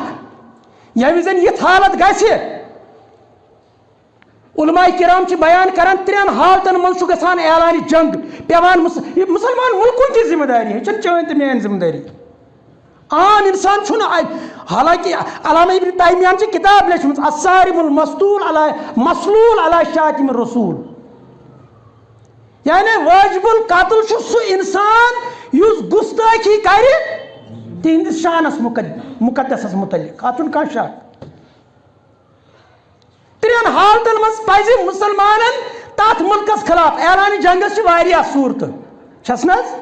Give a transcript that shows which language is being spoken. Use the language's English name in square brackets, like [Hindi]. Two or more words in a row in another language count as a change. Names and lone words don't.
[Kashmiri] ییٚمہِ وِزِ یِژھ حالت گژھِ علماء کرام چھِ بیان کران 3 حالتن منٛز چھُ گژھان اعلانہِ جنگ پیوان. مُسلمان مُلکُن چھِ ذمہٕ دٲری. یہِ چھنہٕ چٲنۍ تہٕ میٲنۍ ذمہٕ دٲری. عام انسان چھُنہٕ. حالانکہِ علامہ ابن تیمیہن چھِ کِتاب لیچھمٕژ الصارم المسلول علی شاتم الرسول. یعنی واجب القتل چھُ سُہ انسان یُس گُستٲخی کرِ تِہنٛدِس شانس مُقدسس متعلق اتھ چھُنہٕ کانٛہہ شک. ترٛٮ۪ن حالتن منٛز پزِ مُسلمانن تتھ مُلکس خلاف اعلانِ جنگس چھِ واریاہ صوٗرتہٕ چھس نہ حظ.